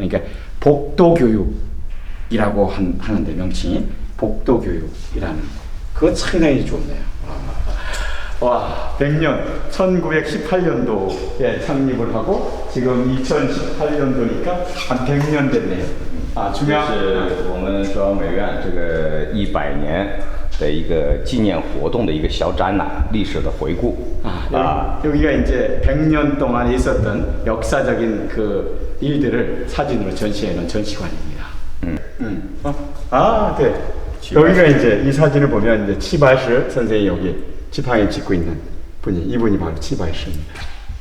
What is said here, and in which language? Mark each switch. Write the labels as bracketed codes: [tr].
[ko] 그러니까 복도교육이라고 하는데, 명칭이 복도교육이라는, 그거 상당히 좋네요. 와, 100년, 1918년도에 창립을 하고 지금 2018년도니까 한 100년 됐네요. [zh] 这是我们中央美院这个100年的一个纪念活动的一个小展览，历史的回顾。 [ko] 여기가 이제 100년 동안 있었던 역사적인 그 일들을 사진으로 전시해 놓은 전시관입니다. 네. 여기가 이제 이 사진을 보면 이제 치바이스 선생이 여기 지팡이 짚고 있는 분이, 이분이 바로 치바이스입니다.